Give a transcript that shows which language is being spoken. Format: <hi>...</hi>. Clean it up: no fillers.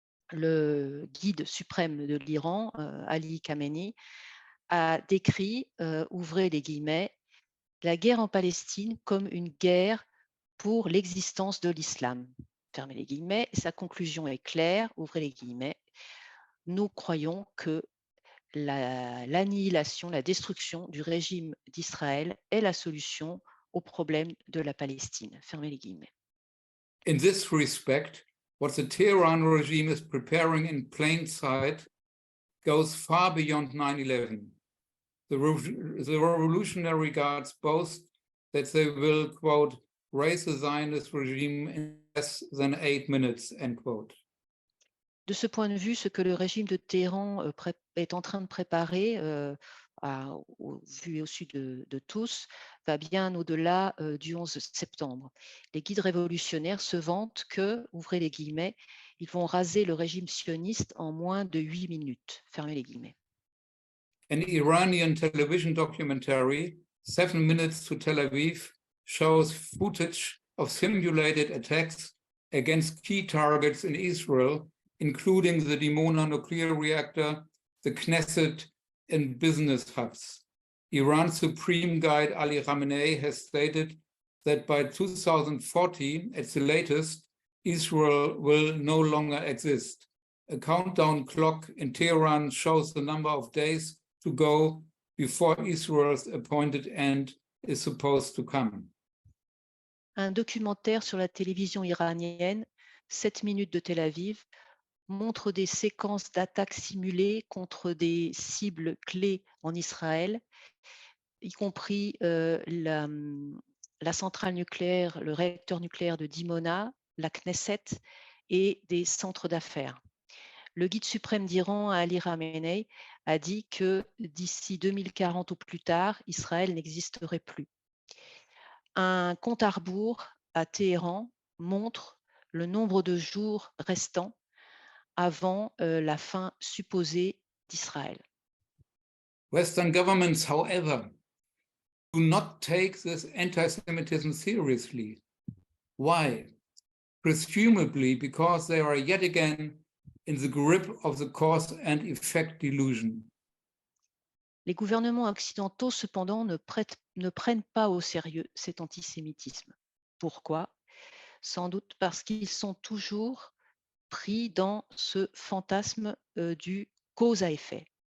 <fr>le guide suprême de l'Iran, Ali Khamenei, a décrit, ouvrez les guillemets, la guerre en Palestine comme une guerre pour l'existence de l'islam. Fermez les guillemets. Sa conclusion est claire, ouvrez les guillemets. Nous croyons que l'annihilation, la destruction du régime d'Israël est la solution au problème de la Palestine. Fermez les guillemets.</fr> <en>In this respect, what the Tehran regime is preparing in plain sight goes far beyond 9/11. The Revolutionary Guards boast that they will, quote, raise the Zionist regime in less than 8 minutes, end quote.</en> <fr>De ce point de vue, ce que le régime de Téhéran est en train de préparer, au vu et au su de tous, va bien au-delà du 11 septembre. Les guides révolutionnaires se vantent que, ouvrez les guillemets, ils vont raser le régime sioniste en moins de 8 minutes. Fermez les guillemets.</fr> <en>An Iranian television documentary, 7 Minutes to Tel Aviv, shows footage of simulated attacks against key targets in Israel, including the Dimona nuclear reactor, the Knesset, and business hubs. Iran's Supreme Guide Ali Khamenei has stated that by 2040, at the latest, Israel will no longer exist. A countdown clock in Tehran shows the number of days to go before Israel's appointed end is supposed to come.</en> <fr>Un documentaire sur la télévision iranienne, 7 minutes de Tel Aviv, montre des séquences d'attaques simulées contre des cibles clés en Israël, y compris la centrale nucléaire, le réacteur nucléaire de Dimona, la Knesset et des centres d'affaires. Le guide suprême d'Iran, Ali Khamenei, a dit que d'ici 2040 ou plus tard, Israël n'existerait plus. Un compte à rebours à Téhéran montre le nombre de jours restants avant la fin supposée d'Israël.</fr> <en>Western governments, however, do not take this anti-Semitism seriously. Why? Presumably because they are yet again in the grip of the cause and effect delusion.</en> <fr>Les gouvernements occidentaux, cependant, ne prennent pas au sérieux cet antisémitisme. Pourquoi? Sans doute parce qu'ils sont toujours pris dans ce fantasme du cause à effet.</fr>